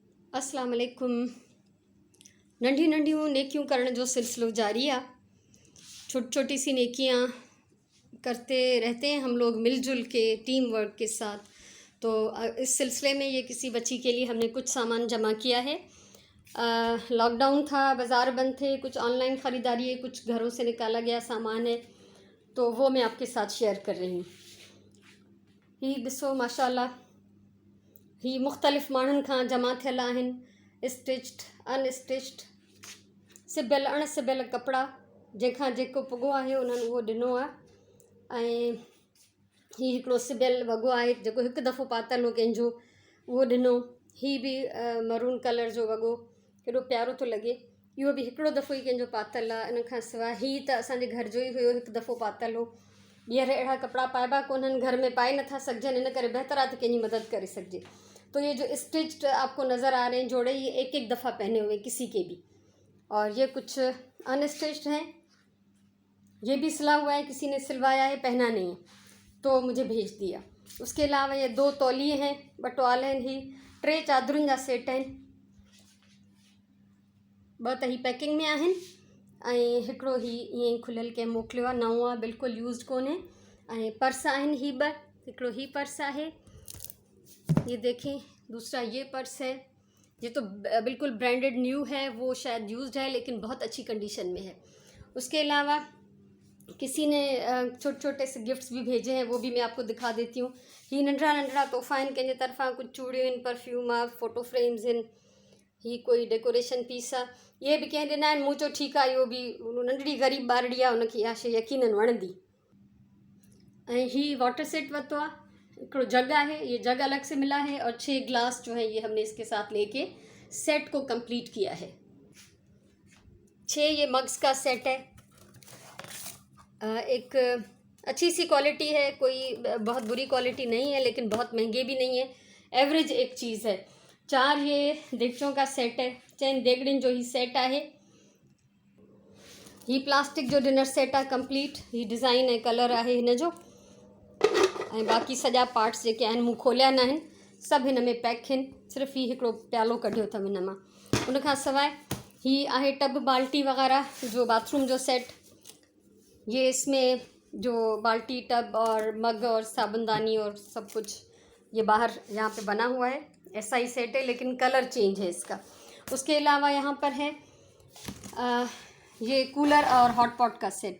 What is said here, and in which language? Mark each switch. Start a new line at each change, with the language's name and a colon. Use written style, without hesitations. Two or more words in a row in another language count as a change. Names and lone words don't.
Arabic: السلام عليكم.
Sindhi: नंढी नंढियूं नेकियूं करण जो सिलसिलो जारी है।
Urdu: چھوٹی چھوٹی سی نیکیاں کرتے رہتے ہیں ہم لوگ مل جل کے,
English: team work
Urdu: کے ساتھ. تو اس سلسلے میں یہ کسی بچی کے لیے ہم نے کچھ سامان جمع کیا ہے. لاک ڈاؤن تھا، بازار بند تھے، کچھ آن لائن خریداری ہے، کچھ گھروں سے نکالا گیا سامان ہے، تو وہ میں آپ کے ساتھ شیئر کر رہی ہوں.
Sindhi: ही ॾिसो माशाल्लाह, ही मुख़्तलिफ़ माण्हुनि खां जमा थियल आहिनि।
English: stitched, unstitched,
Sindhi: सिबियल अणसिबियल कपिड़ा, जंहिंखां जेको पुॻो आहे उन्हनि उहो ॾिनो आहे। ऐं हीउ हिकिड़ो सिबियल वॻो आहे जेको हिकु दफ़ो पातल हो कंहिंजो, उहो ॾिनो। ही बि मरून कलर जो वॻो, केॾो प्यारो थो लॻे। इहो बि हिकिड़ो दफ़ो ई कंहिंजो पातल आहे। इन खां सवाइ हीउ त असांजे घर जो ई हुयो, हिकु दफ़ो पातल हो। ॿीहर अहिड़ा कपिड़ा पाइबा कोन्हनि, घर में पाए नथा सघजनि, इन करे बहितर आहे त कंहिंजी मदद करे सघिजे।
Urdu: تو یہ جو اسٹچڈ آپ کو نظر آ رہے ہیں جوڑے، یہ ایک ایک دفعہ پہنے ہوئے کسی کے بھی. اور یہ کچھ ان اسٹچڈ ہیں، یہ بھی سلا ہوا ہے، کسی نے سلوایا ہے، پہنا نہیں ہے تو مجھے بھیج دیا. اس کے علاوہ یہ 2 تولیے ہیں، بٹوال ہیں,
Sindhi: ही 3 चादरुनि जा सेट आहिनि। 2 त ही पैकिंग में आहिनि ऐं हिकिड़ो ही ईअं ई खुलियल कंहिं मोकिलियो आहे, नओं आहे, बिल्कुलु यूज़ड कोन्हे। ऐं पर्स आहिनि ही 2, हिकिड़ो ही पर्स आहे,
Urdu: یہ دیکھیں. دوسرا یہ پرس ہے، یہ تو بالکل
English: branded new
Urdu: ہے، وہ شاید یوزڈ ہے لیکن بہت اچھی کنڈیشن میں ہے. اس کے علاوہ کسی نے چھوٹے چھوٹے سے گفٹس بھی بھیجے ہیں، وہ بھی میں آپ کو دکھا دیتی ہوں.
Sindhi: ही नंढड़ा नंढड़ा तोहफ़ा आहिनि कंहिंजे तरफ़ां, कुछ चूड़ियूं आहिनि, परफ्यूम आहे,
English: photo frames
Sindhi: आहिनि, ही कोई
English: decoration piece
Sindhi: आहे। ये भी कंहिं ॾिना आहिनि, मूं चयो ठीकु आहे, इहो बि नंढड़ी ग़रीब ॿारड़ी आहे, उनखे इहा शइ यकीनन वणंदी। ऐं ही
English: water set
Sindhi: वरितो आहे, हिकिड़ो जग है,
Urdu: یہ جگ الگ سے ملا ہے، اور 6 گلاس جو ہے یہ ہم نے اس کے ساتھ لے کے سیٹ کو کمپلیٹ کیا ہے. 6 یہ مگس کا سیٹ ہے. ایک اچھی سی کوالٹی ہے، کوئی بہت بری کوالٹی نہیں ہے لیکن بہت مہنگے بھی نہیں ہے، ایوریج ایک چیز ہے. 4 یہ دیگچوں کا سیٹ ہے,
Sindhi: 4 देगड़िन जो ही सेट है। ही प्लास्टिक जो
English: dinner set
Sindhi: है कंप्लीट, ही डिज़ाइन है, कलर है हिन जो। ऐं बाक़ी सॼा पार्ट्स जेके आहिनि मूं खोलिया न आहिनि, सभु हिन में पैक आहिनि। सिर्फ़ु ही हिकिड़ो प्यालो कढियो अथव हिन मां। उन खां सवाइ ही आहे टब बाल्टी वग़ैरह जो बाथरूम जो सेट।
Urdu: یہ اس میں جو بالٹی، ٹب اور مگ اور صابن دانی اور سب کچھ یہ باہر یہاں پہ بنا ہوا ہے، ایسا ہی سیٹ ہے لیکن
English: color change
Urdu: ہے اس کا. اس کے علاوہ یہاں پر ہے یہ کولر اور
English: hot pot
Urdu: کا سیٹ.